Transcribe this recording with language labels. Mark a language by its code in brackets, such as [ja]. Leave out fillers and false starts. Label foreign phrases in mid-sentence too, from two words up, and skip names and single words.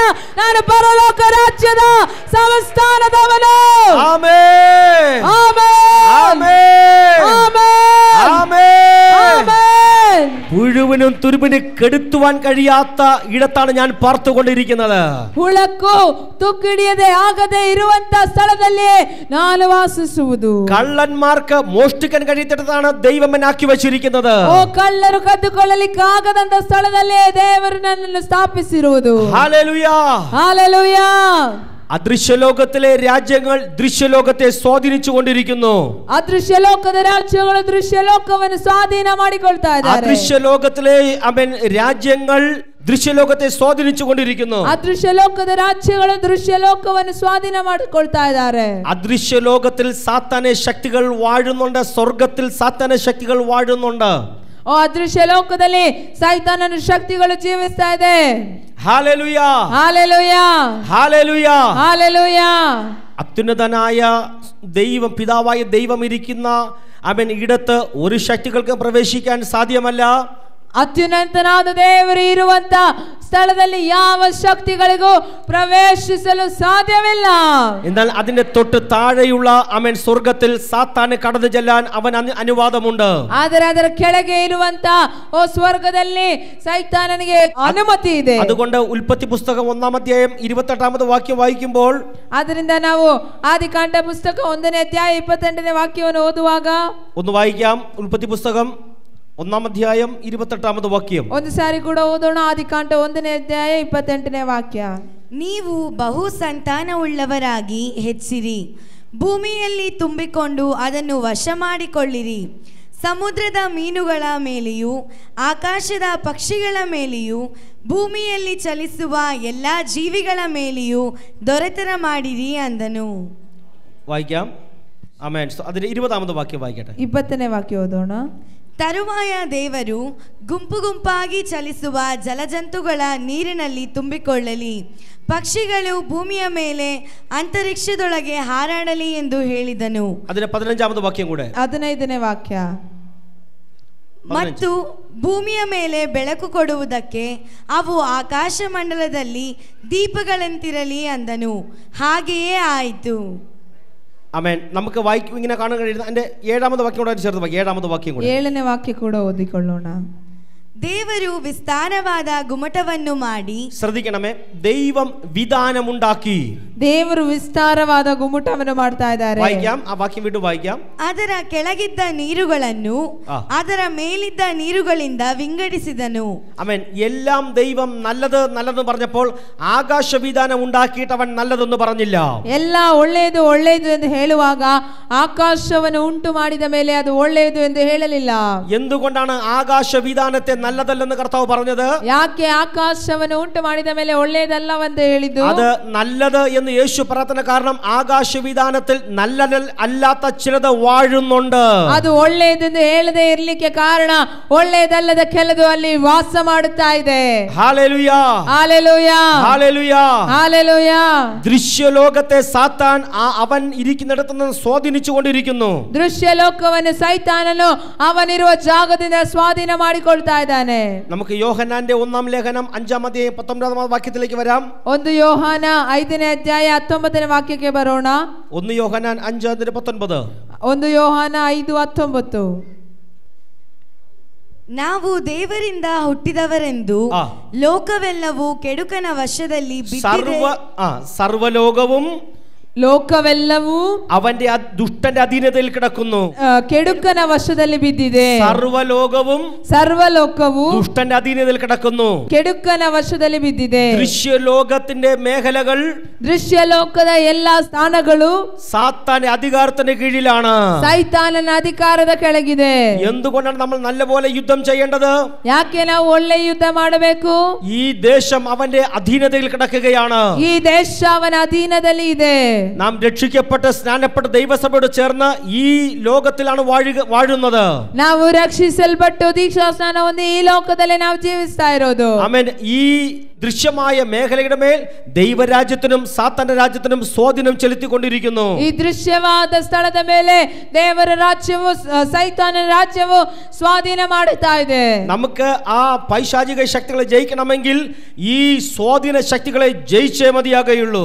[kn] ನಾನು ಪರಲೋಕ ರಾಜ್ಯದ ಸಂಸ್ಥಾನದವನು. ಆಮೆನ್, ಆಮೆನ್, ಆಮೆನ್, ಆಮೆನ್, ಆಮೆನ್. ಆಮೆನ್. [ml] പുഴുവിന് പുഴുവിനും തുരുമ്പിന് കെടുത്തുവാൻ കഴിയാത്ത ഇടത്താണ് ഞാൻ പാർത്തുകൊണ്ടിരിക്കുന്നത്. [kn] ಹುಳಕ್ಕೂ ತುಕ್ಕಿಡಿಯದೆ ಆಗದೆ ಇರುವಂತ ಸ್ಥಳದಲ್ಲಿ ನಾನು ವಾಸಿಸುವುದು. [ml] കള്ളന്മാർക്ക് മോഷ്ടിക്കാൻ കഴിയാത്തിടത്താണ് ദൈവം എന്നെ ആക്കി വെച്ചിരിക്കുന്നത്. [kn] ಓ ಕಳ್ಳರು ಕದ್ದುಕೊಳ್ಳಲಿಕ್ಕೆ ಆಗದಂತ ಸ್ಥಳದಲ್ಲಿ ದೇವರು ನನ್ನನ್ನು ಸ್ಥಾಪಿಸಿರುವುದು. [ml] ഹല്ലേലൂയ, ഹല്ലേലൂയ. അദൃശ്യലോകത്തിലെ രാജ്യങ്ങൾ ദൃശ്യലോകത്തെ സ്വാധീനിച്ചു കൊണ്ടിരിക്കുന്നു. [kn] ಅದೃಶ್ಯಲೋಕದ ರಾಜ್ಯಗಳು ದೃಶ್ಯಲೋಕವನ್ನು ಸ್ವಾಧೀನ ಮಾಡಿಕೊಳ್ತಾ ಇದ್ದಾರೆ. [ml] അദൃശ്യലോകത്തിലെ രാജ്യങ്ങൾ ദൃശ്യലോകത്തെ സ്വാധീനിച്ചു കൊണ്ടിരിക്കുന്നു. [kn] ಅದೃಶ್ಯಲೋಕದ ರಾಜ್ಯಗಳು ದೃಶ್ಯಲೋಕವನ್ನು ಸ್ವಾಧೀನ ಮಾಡಿಕೊಳ್ತಾ ಇದ್ದಾರೆ. [ml] അദൃശ്യലോകത്തിൽ സാത്താനെ ശക്തികൾ വാഴുന്നുണ്ട്, സ്വർഗത്തിൽ സാത്താനെ ശക്തികൾ വാഴുന്നുണ്ട്. [kn] ಓ ಅದೃಶ್ಯಲೋಕದಲ್ಲಿ ಸೈತಾನನ ಶಕ್ತಿಗಳು ಜೀವಿಸ್ತಾ ಇದೆ. [ml] ഹല്ലേലൂയ, ഹല്ലേലൂയ, ഹല്ലേലൂയ, ഹല്ലേലൂയ. അത്യുന്നതനായ ദൈവം, പിതാവായ ദൈവം ഇരിക്കുന്ന അവൻ ഇടത്ത് ഒരു ശക്തികൾക്ക് പ്രവേശിക്കാൻ സാധ്യമല്ല. [kn] ಅತ್ಯುನ್ನತನಾದ ದೇವರು ಇರುವಂತ ಸ್ಥಳದಲ್ಲಿ ಯಾವ ಶಕ್ತಿಗಳಿಗೂ ಪ್ರವೇಶಿಸಲು ಸಾಧ್ಯವಿಲ್ಲ. [ml] എന്നാൽ അതിന്റെ തൊട്ട് താഴെയുള്ള അവൻ സ്വർഗത്തിൽ സാത്താനെ കടന്നു ചെല്ലാൻ അവൻ അനുവാദമുണ്ട്. [kn] ಆದರೆ ಅದರ ಕೆಳಗೆ ಇರುವಂತ ಓ ಸ್ವರ್ಗದಲ್ಲಿ ಸೈತಾನನಿಗೆ ಅನುಮತಿ ಇದೆ. [ml] അതുകൊണ്ട് ഉൽപ്പത്തി പുസ്തകം 1-ാം അധ്യായം 28-ാമത് വാക്യം വായിക്കുമ്പോൾ, [kn] ಅದರಿಂದ ನಾವು ಆದಿಕಾಂಡ ಪುಸ್ತಕ 1ನೇ ಅಧ್ಯಾಯ 28ನೇ ವಾಕ್ಯವನ್ನು ಓದುವಾಗ [ml] ഒന്ന് വായിക്കാം. ഉൽപ്പത്തി പുസ്തകം 1-ാം അധ്യായം 28-ാമത് വാക്യം [kn] ಒಂದು ಸಾರಿ ಕೂಡ ಓದೋಣ. ಆದಿಕಾಂಡ 1ನೇ ಅಧ್ಯಾಯ 28ನೇ ವಾಕ್ಯ. ನೀವು ಬಹು ಸಂತಾನವುಳ್ಳವರಾಗಿ ಹೆಚ್ಚಿರಿ, ಭೂಮಿಯಲ್ಲಿ ತುಂಬಿಕೊಂಡು ಅದನ್ನು ವಶ ಮಾಡಿಕೊಳ್ಳಿರಿ. ಸಮುದ್ರದ ಮೀನುಗಳ ಮೇಲೆಯೂ ಆಕಾಶದ ಪಕ್ಷಿಗಳ ಮೇಲೆಯೂ ಭೂಮಿಯಲ್ಲಿ ಚಲಿಸುವ ಎಲ್ಲ ಜೀವಿಗಳ ಮೇಲೆಯೂ ದೊರೆತನ ಮಾಡಿರಿ ಅಂದನು. [ml] വായിക്കാം. ആമേൻ. അതിന്റെ 20-ാമത് വാക്യം വായിക്കട്ടെ. [kn] 20ನೇ ವಾಕ್ಯ ಓದೋಣ. ತರುವಾಯ ದೇವರು ಗುಂಪು ಗುಂಪಾಗಿ ಚಲಿಸುವ ಜಲಜಂತುಗಳ ನೀರಿನಲ್ಲಿ ತುಂಬಿಕೊಳ್ಳಲಿ, ಪಕ್ಷಿಗಳು ಭೂಮಿಯ ಮೇಲೆ ಅಂತರಿಕ್ಷದೊಳಗೆ ಹಾರಾಡಲಿ ಎಂದು ಹೇಳಿದನು. [ml] അതിന്റെ 15-ാമത് വാക്യം കൂടെ. [kn] 15ನೇ ವಾಕ್ಯ. ಮತ್ತು ಭೂಮಿಯ ಮೇಲೆ ಬೆಳಕು ಕೊಡುವುದಕ್ಕೆ ಅವು ಆಕಾಶ ಮಂಡಲದಲ್ಲಿ ದೀಪಗಳಂತಿರಲಿ ಅಂದನು. ಹಾಗೆಯೇ ಆಯಿತು. [ml] ആമേൻ. നമുക്ക് വായിക്കും, ഇങ്ങനെ കാണാൻ കഴിയുന്ന അതിന്റെ 7-ാമത് വാക്യം കൂടെ ചേർത്ത് വായിക്കാം. 7-ാമത് വാക്യം കൂടെ. [kn] 7ನೇ ವಾಕ್ಯ ಕೂಡ ಓದಿಕೊಳ್ಳೋಣ. ದೇವರು ವಿಸ್ತಾರವಾದ ಗುಮ್ಮಟವನ್ನು ಮಾಡಿ, [ml] ശ്രദ്ധിക്കണമേ, ദൈവം വിധാനമുണ്ടാക്കി. [kn] ದೇವರು ವಿಸ್ತಾರವಾದ ಗುಮ್ಮಟವನ್ನು ಮಾಡ್ತಾ ಇದ್ದಾರೆ. [ml] വായിക്കാം, ആ വാക്യം വീണ്ടും വായിക്കാം. [kn] ಅದರ ಕೆಳಗಿದ್ದ ನೀರುಗಳನ್ನು ಅದರ ಮೇಲಿದ್ದ ನೀರುಗಳಿಂದ ವಿಂಗಡಿಸಿದನು. [ml] ആമേൻ. എല്ലാം ദൈവം നല്ലത് നല്ലതെന്ന് പറഞ്ഞപ്പോൾ ആകാശ വിധാനം ഉണ്ടാക്കിയിട്ട് അവൻ നല്ലതെന്ന് പറഞ്ഞില്ല. [kn] ಎಲ್ಲ ಒಳ್ಳೆಯದು ಒಳ್ಳೆಯದು ಎಂದು ಹೇಳುವಾಗ ಆಕಾಶವನ್ನು ಉಂಟು ಮಾಡಿದ ಮೇಲೆ ಅದು ಒಳ್ಳೆಯದು ಎಂದು ಹೇಳಲಿಲ್ಲ. [ml] എന്തുകൊണ്ടാണ് ആകാശ വിധാനത്തെ നല്ലതല്ലെന്ന് കർത്താവ് പറഞ്ഞത്? [kn] ಯಾಕೆ ಆಕಾಶವನ್ನು ಉಂಟು ಮಾಡಿದ ಮೇಲೆ ಒಳ್ಳೆಯದಲ್ಲವೆಂದು ಹೇಳಿದ್ದು? [ml] അത് നല്ലത് എന്ന് യേശു പറയുന്ന കാരണം ആകാശ വിധാനത്തിൽ നല്ലതല്ലാത്ത ചിലത് വാഴുന്നുണ്ട്. [kn] ಅದು ಒಳ್ಳೆಯದೆಂದು ಹೇಳದೆ ಇರಲಿಕ್ಕೆ ಕಾರಣ ಒಳ್ಳೆಯದಲ್ಲದ ಕೆಲದು ಅಲ್ಲಿ ವಾಸ ಮಾಡುತ್ತಾ ಇದೆ. [ml] ഹല്ലേലൂയ, ഹല്ലേലൂയ, ഹല്ലേലൂയ, ഹല്ലേലൂയ. ദൃശ്യലോകത്തെ സാത്താൻ അവൻ ഇരിക്കുന്നിടത്ത് നിന്ന് സ്വാധീനിച്ചു കൊണ്ടിരിക്കുന്നു. [kn] ದೃಶ್ಯಲೋಕವನ್ನು ಸೈತಾನನು ಅವನಿರುವ ಜಾಗದಿಂದ ಸ್ವಾಧೀನ ಮಾಡಿಕೊಳ್ತಾ ಇದ್ದಾನೆ. [ml] നമുക്ക് യോഹന്നാന്റെ 1-ാം ലേഖനം 5-ാം അധ്യായം 19-ാമത് വാക്യത്തിലേക്ക് വരാം. [kn] 1 ಯೋಹಾನ 5ನೇ ಅಧ್ಯಾಯ 19ನೇ ವಾಕ್ಯಕ್ಕೆ ಬರೋಣ. [ml] 1 യോഹന്നാൻ 5:19. [kn] 1 ಯೋಹಾನ 5:19. ನಾವು ದೇವರಿಂದ ಹುಟ್ಟಿದವರೆಂದು ಲೋಕವೆಲ್ಲವೂ ಕೆಡುಕನ ವಶದಲ್ಲಿ ಬಿದ್ದಿದೆ. [ml] സർവ്വലോകവും [kn] ಲೋಕವೆಲ್ಲವೂ [ml] അവന്റെ ദുഷ്ടന്റെ അധീനതയിൽ കിടക്കുന്നു. [kn] ಕೆಡುಕನ ವಶದಲ್ಲಿ ಬಿದ್ದಿದೆ. [ml] സർവ്വലോകവും [kn] ಸರ್ವಲೋಕವು [ml] ദുഷ്ടന്റെ അധീനതയിൽ കിടക്കുന്നു. [kn] ಕೆಡುಕನ ವಶದಲ್ಲಿ ಬಿದ್ದಿದೆ. [ml] ദൃശ്യലോകത്തിന്റെ മേഖലകൾ, [kn] ದೃಶ್ಯಲೋಕದ ಎಲ್ಲಾ ಸ್ಥಾನಗಳು [ml] സാത്താന്റെ അധികാരത്തിന് കീഴിലാണ്. [kn] ಸೈತಾನನ ಅಧಿಕಾರದ ಕೆಳಗಿದೆ. [ml] എന്തുകൊണ്ടാണ് നമ്മൾ നല്ലപോലെ യുദ്ധം ചെയ്യേണ്ടത്? [kn] ಯಾಕೆ ನಾವು ಒಳ್ಳೆ ಯುದ್ಧ ಮಾಡಬೇಕು? [ml] ഈ ദേശം അവന്റെ അധീനതയിൽ കിടക്കുകയാണ്. [kn] ಈ ದೇಶ ಅವನ ಅಧೀನದಲ್ಲಿ ಇದೆ. [ml] നാം രക്ഷിക്കപ്പെട്ട് സ്നാനപ്പെട്ട ദൈവസഭയോട് ചേർന്ന് ഈ ലോകത്തിലാണ് വാഴുന്നത്. [kn] ನಾವು ರಕ್ಷಿಸಲ್ಪಟ್ಟು ದೀಕ್ಷಾ ಸ್ನಾನ ಹೊಂದಿ ಈ ಲೋಕದಲ್ಲಿ ನಾವು ಜೀವಿಸ್ತಾ ಇರೋದು. ಆಮೆನ್. [ml] ಈ ദൃശ്യമായ മേഖലയുടെ മേൽ ദൈവരാജ്യത്തിനും സാത്താന്റെ രാജ്യത്തിനും സ്വാധീനം ചെലുത്തിക്കൊണ്ടിരിക്കുന്നു. [kn] ಈ ದೃಶ್ಯವಾದ ಸ್ಥಳದ ಮೇಲೆ ದೇವರ ರಾಜ್ಯವು ಸೈತಾನನ ರಾಜ್ಯವು ಸ್ವಾಧೀನ ಮಾಡುತ್ತಾ ಇದೆ. [ml] നമുക്ക് ആ പൈശാചിക ശക്തികളെ ജയിക്കണമെങ്കിൽ ഈ സ്വാധീന ശക്തികളെ ജയിച്ചേ മതിയാകുള്ളൂ.